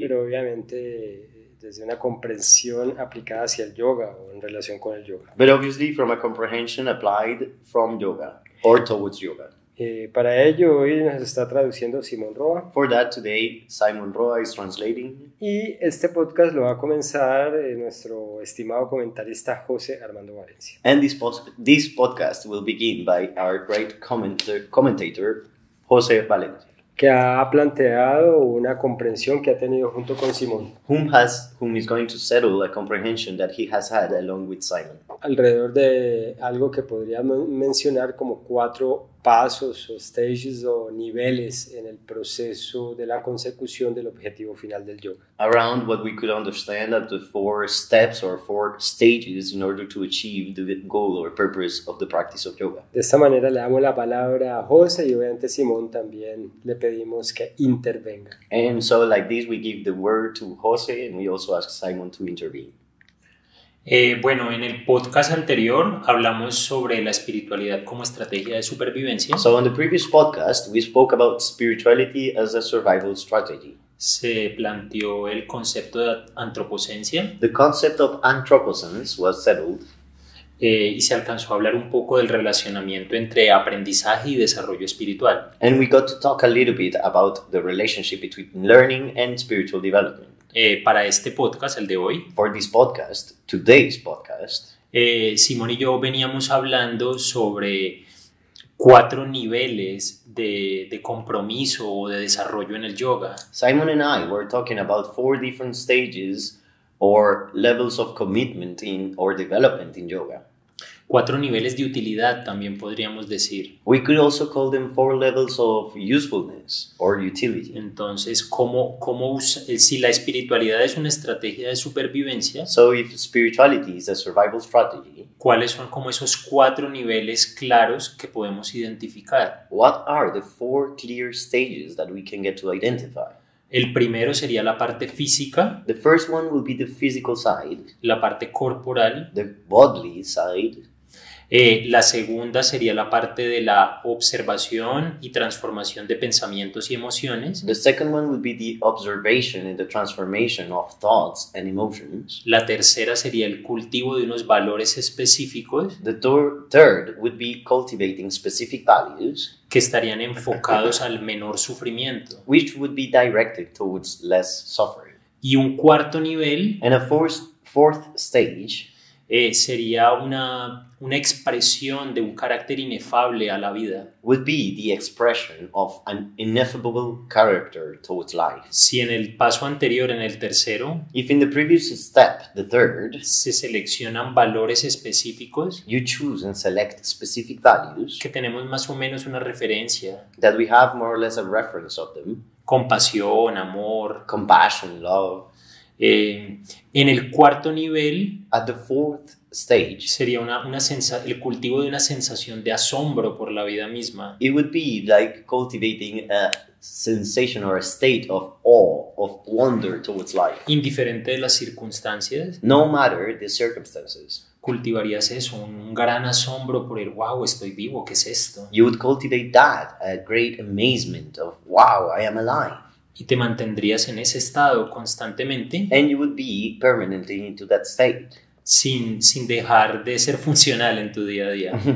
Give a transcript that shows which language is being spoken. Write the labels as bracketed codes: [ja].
[es] pero obviamente desde una comprensión aplicada hacia el yoga o en relación con el yoga. [en] but obviously from a comprehension applied from yoga or towards yoga. [es] Para ello hoy nos está traduciendo Simón Roa [en] For that, today Simon Roa is translating, [es] y este podcast lo va a comenzar nuestro estimado comentarista José Armando Valencia. [en] and this podcast will begin by our great commentator Jose Valencia, [es] Que ha planteado una comprensión que ha tenido junto con Simón [en] whom is going to settle a comprehension that he has had along with Simon, [es] alrededor de algo que podríamos mencionar como 4 pasos o stages o niveles en el proceso de la consecución del objetivo final del yoga. [en] around what we could understand as the 4 steps or 4 stages in order to achieve the goal or purpose of the practice of yoga. [es] De esta manera le damos la palabra a José y obviamente Simón también le pedimos que intervenga. [en] And so like this, we give the word to Jose and we also ask Simon to intervene. [es] Bueno, en el podcast anterior hablamos sobre la espiritualidad como estrategia de supervivencia. [en] So on the previous podcast, we spoke about spirituality as a survival strategy. [es] Se planteó el concepto de antropocencia [en] The concept of anthroposense was settled, [es] y se alcanzó a hablar un poco del relacionamiento entre aprendizaje y desarrollo espiritual. [en] and we got to talk a little bit about the relationship between learning and spiritual development. [es] Para este podcast, el de hoy, [en] For this podcast, today's podcast, [es] Simón y yo veníamos hablando sobre 4 niveles de compromiso o de desarrollo en el yoga. [en] Simon and I were talking about 4 different stages or levels of commitment in or development in yoga. [es] 4 niveles de utilidad también podríamos decir. [en] We could also call them 4 levels of usefulness or utility. [es] Entonces, si la espiritualidad es una estrategia de supervivencia, [en] So if spirituality is a survival strategy, [es] ¿cuáles son como esos 4 niveles claros que podemos identificar? [en] what are the 4 clear stages that we can get to identify? [es] El primero sería la parte física, [en] The first one will be the physical side, [es] la parte corporal. [en] the bodily side. [es] La segunda sería la parte de la observación y transformación de pensamientos y emociones. [en] The second one will be the observation and the transformation of thoughts and emotions. [es] La tercera sería el cultivo de unos valores específicos [en] The third would be cultivating specific values, [es] que estarían enfocados al menor sufrimiento. [en] which would be directed towards less suffering. [es] Y un cuarto nivel [en] And a fourth stage [es] sería una expresión de un carácter inefable a la vida. [en] would be the expression of an ineffable character towards life. [es] Si en el paso anterior, en el tercero, [en] If in the previous step, the third, [es] se seleccionan valores específicos [en] you choose and select specific values [es] que tenemos más o menos una referencia, [en] that we have more or less a reference of them, [es] compasión, amor. [en] compassion, love. [es] En el cuarto nivel [en] At the fourth stage, [es] sería el cultivo de una sensación de asombro por la vida misma. [en] it would be like cultivating a sensation or a state of awe, of wonder towards life. [es] Indiferente de las circunstancias, [en] No matter the circumstances, [es] cultivarías eso, un gran asombro por el wow, estoy vivo, ¿qué es esto? [en] you would cultivate that, a great amazement of wow, I am alive. [es] Y te mantendrías en ese estado constantemente [en] And you would be permanently into that state [es] sin dejar de ser funcional en tu día a día.